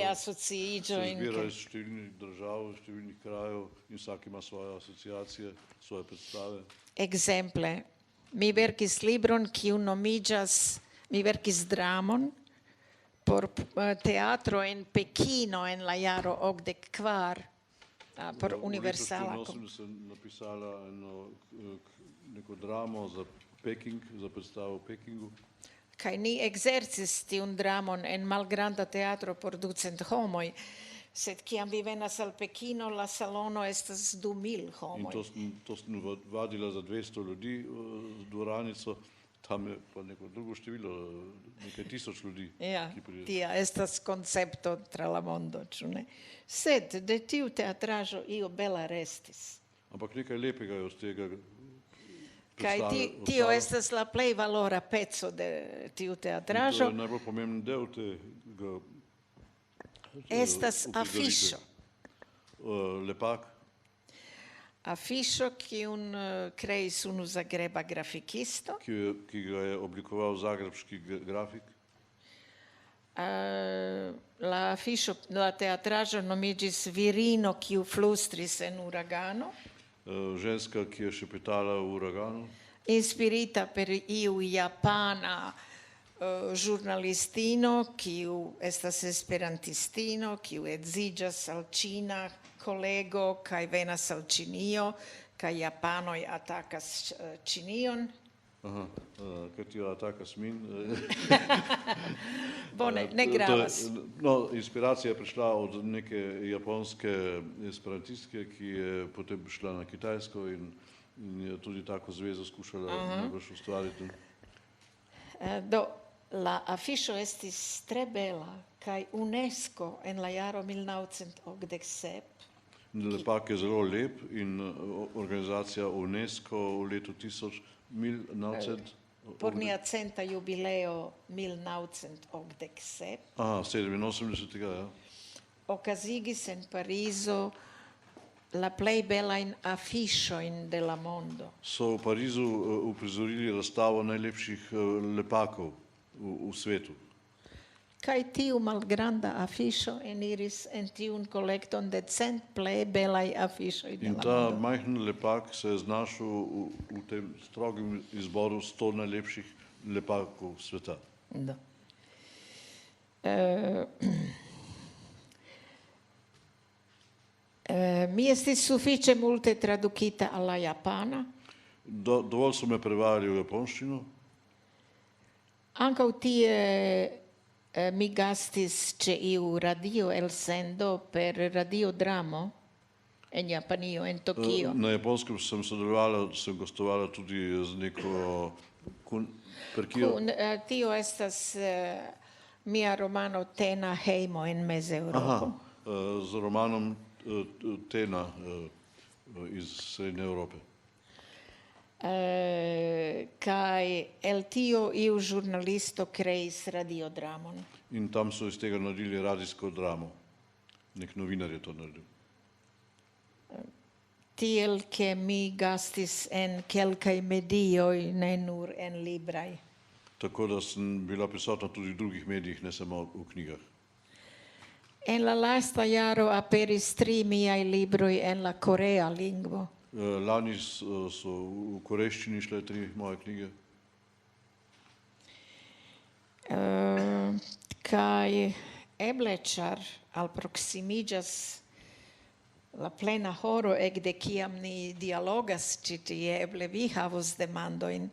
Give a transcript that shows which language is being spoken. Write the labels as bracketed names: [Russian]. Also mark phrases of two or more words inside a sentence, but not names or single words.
[Esperanto] Se asociiĝojn. [Slovenian] zbira iz številnih držav, številnih krajev in vsak ima svoje asociacije, svoje predstave. [Esperanto] Ekzemple, mi verkis libron kiu nomiĝas, mi verkis dramon por teatro en Pekino en la jaro 84 por universala. [Slovenian] V letu 84 sem napisala neko dramo za Peking, za predstavo v Pekingu. [Esperanto] Kaj ni ekzercis tiun dramon en malgranda teatro por 200 homoj, sed kiam vi venas al Pekino, la salono estas 2000 [Slovenian] In [Esperanto] homoj. [Slovenian] to sem vadila za 200 ljudi z dvoranico, tam je pa neko drugo število, nekaj tisoč ljudi, Ja, ki pridejo. [Esperanto] tia estas koncepto tra la mondo, ĉu ne? Sed de tiu teatraĵo io bela restis. [Slovenian] Ampak nekaj lepega je od tega [Esperanto] Kaj tio estas la plej valora peco de tiu [Slovenian] To [Esperanto] teatraĵo. [Slovenian] je najbolj pomemben del tega [Esperanto] Estas [Slovenian] uprizoritve. [Esperanto] afiŝo. [Slovenian] Lepak, [Esperanto] Afiŝo kiun kreis unu zagreba grafikisto. [Slovenian] ki ga je oblikoval zagrebški grafik. [Esperanto] La afiŝo, la teatraĵo nomiĝis Virino kiu flustris en uragano, [Slovenian] Ženska, ki je šepetala v uraganu, [Esperanto] inspirita per iu japana ĵurnalistino kiu estas esperantistino, kiu edziĝas al ĉina kolego kaj venas al Ĉinio, kaj japanoj atakas Ĉinion. [Slovenian] ker ti jo atakas min. [Esperanto] Bone, ne gravas. [Slovenian] No, inspiracija je prišla od neke japonske esperantistke, ki je potem šla na Kitajsko in je tudi tako zvezo skušala najbrž ustvariti. [Esperanto] Do, la afiŝo estis tre bela kaj UNESCO en la jaro 1987 [Slovenian] Lepak je zelo lep in organizacija UNESCO v letu 1900 [Esperanto] por nia centa jubileo 1987 [Slovenian] 87, ja. [Esperanto] okazigis en Parizo la plej belajn afiŝojn de la mondo. [Slovenian] So v Parizu uprizorili razstavo najlepših lepakov v svetu. [Esperanto] Kaj tiu malgranda afiŝo eniris en tiun kolekton de 100 plej belaj afiŝoj de [Slovenian] In [Esperanto] la [Slovenian] ta [Esperanto] mondo. [Slovenian] majhen lepak se je znašel v tem strogem izboru 100 najlepših lepakov sveta. [Esperanto] Do. Mi estis sufiĉe multe tradukita al la japana. [Slovenian] Dovolj so me prevajali v japonščino. [Esperanto] Ankaŭ tie mi gastis ĉe iu radio elsendo per radiodramo en Japanio, en Tokio. [Slovenian] Na Japonskem sem sodelovala, sem gostovala tudi z neko perkijo. [Esperanto] Tio estas mia romano Tena hejmo en Mezeŭropo. [Slovenian] Z romanom Tena iz Srednje Evrope. [Esperanto] Kaj el tio iu ĵurnalisto kreis radiodramon. [Slovenian] In tam so iz tega naredili radijsko dramo. Nek novinar je to naredil. [Esperanto] Tiel ke mi gastis en kelkaj medioj, ne nur en libraj. [Slovenian] Tako da sem bila prisotna tudi v drugih medijih, ne samo v knjigah. [Esperanto] En la lasta jaro aperis 3 miaj libroj en la korea lingvo. [Slovenian] Lani so v korejščini šle 3 moje knjige. [Esperanto] Kaj eble ĉar alproksimiĝas la plena horo ekde kiam ni dialogas ĉi tie, eble vi havos demandojn.